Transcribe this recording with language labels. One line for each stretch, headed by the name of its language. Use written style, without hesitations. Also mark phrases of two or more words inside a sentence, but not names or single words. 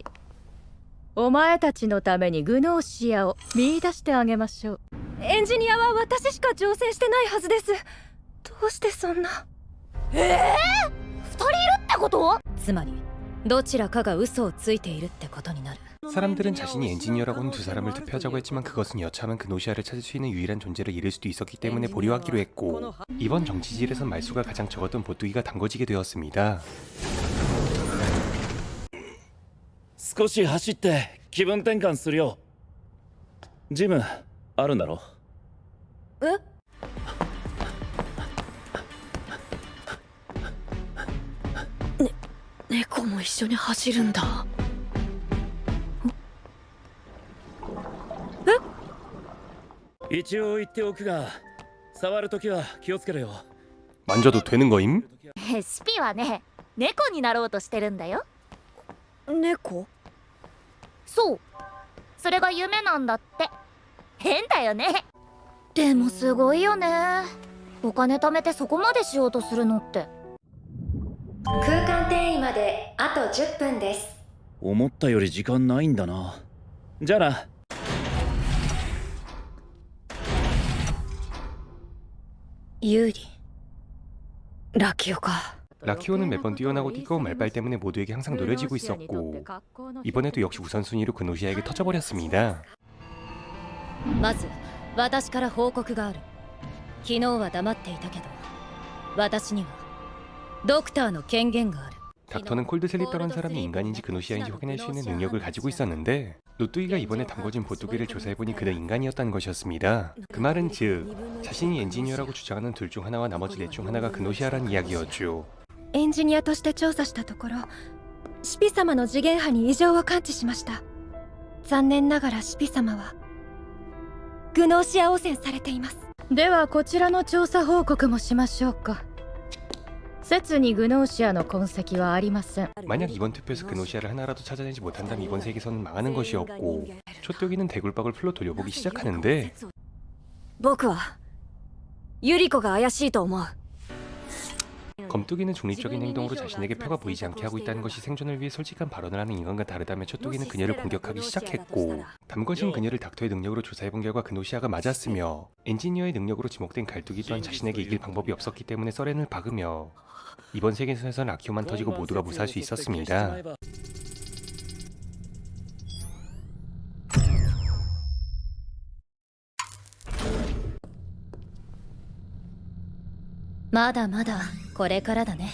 Japanese: お前たちのためにグノーシアを見出してあげましょう。エンジニアは私しか乗船してないはずです。どうしてそんな。二人いるってこと？つまりどちらかが嘘をついているってことになる。
Korean: 사람들은 자신이 엔지니어라고는 두 사람을 투표하자고 했지만 그것은 여차하면 그노시아를 찾을 수 있는 유일한 존재를 잃을 수도 있었기 때문에 보류하기로 했고 이번 정치질에선 말수가 가장 적었던 보뚜기가 담궈지게 되었습니다.
Japanese: 少し走って気分転換するよ。ジムあるんだろ？猫も一緒に走るんだ。一応言っておくが、触るときは気をつけろよ。
Korean: 만져도 되는 거임?
Japanese: スピはね、猫になろうとしてるんだよ。猫？そう。それが夢なんだって。変だよね。でもすごいよね。お金貯めてそこまでしようとするのって。空間転移まであと10分です。思ったより時間ないんだな。じゃあな。
Korean: 유리. 라키오가. 라키오는 매번 뛰어나고 뛰고 말빨 때문에 모두에게 항상 노려지고 있었고 이번에도 역시 우선순위로 그노시아에게 터져버렸습니다.
Japanese: まず私から報告がある。昨日は黙っていたけど私にはドクターの権限がある。
Korean: 닥터는 콜드슬립 당한 사람이 인간인지 그노시아인지 확인할 수 있는 능력을 가지고 있었는데 노뚜기가 이번에 담궈진 보뚜기를 조사해보니 그는 인간이었다는 것이었습니다. 그 말은 즉 자신이 엔지니어라고 주장하는 둘 중 하나와 나머지 넷 중 하나가 그노시아라는 이야기였죠.
Japanese: エンジニアとして調査したところ、シピ様の次元波に異常を感知しました。残念ながらシピ様はグノーシア汚染されています。ではこちらの調査報告もしましょうか。説にグノーシアの痕跡はありません。
Korean: 만약 이번 투표에서 그노시아를 하나라도 찾아내지 못한다면 이번 세계선은 망하는 것이었고 초뚜기는 대굴박을 풀로 돌려보기 시작하는데
Japanese: 僕はユリコが怪しいと思う。
Korean: 검뚜기는 중립적인 행동으로 자신에게 표가 보이지 않게 하고 있다는 것이 생존을 위해 솔직한 발언을 하는 인간과 다르다며 초뚜기는 그녀를 공격하기 시작했고 담궈진 그녀를 닥터의 능력으로 조사해본 결과 그노시아가 맞았으며 엔지니어의 능력으로 지목된 갈뚜기 또한 자신에게 이길 방법이 없었기 때문에 서렌을 박으며 이번 세계선에선 라키오만 터지고 모두가 무사할 수 있었습니다.
Japanese: まだまだこれからだね。